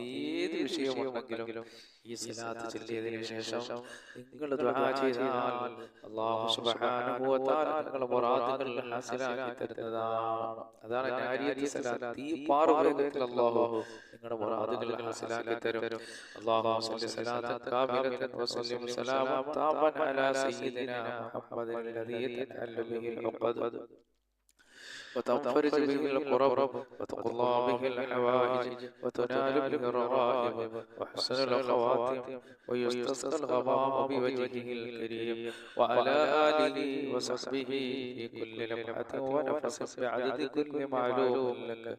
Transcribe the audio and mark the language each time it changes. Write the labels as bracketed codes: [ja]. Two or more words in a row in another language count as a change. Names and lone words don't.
[ml] ഏത് വിഷയമുണ്ടെങ്കിലും ഈ സലാത്ത് ചൊല്ലിയതിനു ശേഷം നിങ്ങൾ ദുആ ചെയ്താൽ [ar] الله سبحانه وتعالى [ml] നിങ്ങളുടെ മുറാദുകൾ ഹാസിലാക്കി തരുന്നതാണ്. അതാണ് നാരിയത്ത് സലാത്ത്. ഈ പാറുവേഗത്തിൽ അല്ലാഹു നിങ്ങളുടെ മുറാദുകൾ ഹാസിലാക്കി തരും. [ar] اللهم صل صلاة كاملة وسلم سلاما تاما على سيدنا محمد الذي تنحل به العقد. وتنفرج به الكرب وتقضى به الحوائج وتنال به الرغائب وحسن الخواتم ويستسقى الغمام بوجهه الكريم وعلى آله وصحبه في كل لمحة ونفس بعدد كل معلوم لك.